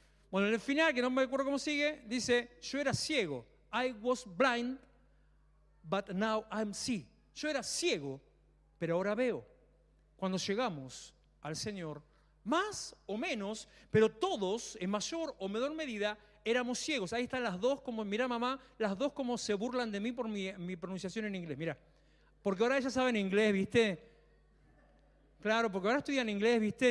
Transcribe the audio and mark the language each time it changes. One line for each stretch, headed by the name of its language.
Spanish: Bueno, en el final, que no me acuerdo cómo sigue, dice, yo era ciego.
English: I was blind, but now I'm see.
Spanish: Yo era ciego, pero ahora veo. Cuando llegamos al Señor, más o menos, pero todos, en mayor o menor medida, éramos ciegos. Ahí están las dos, como, mira mamá, las dos como se burlan de mí por mi pronunciación en inglés. Mira, porque ahora ellas saben inglés, ¿viste? Claro, porque ahora estudian inglés, ¿viste?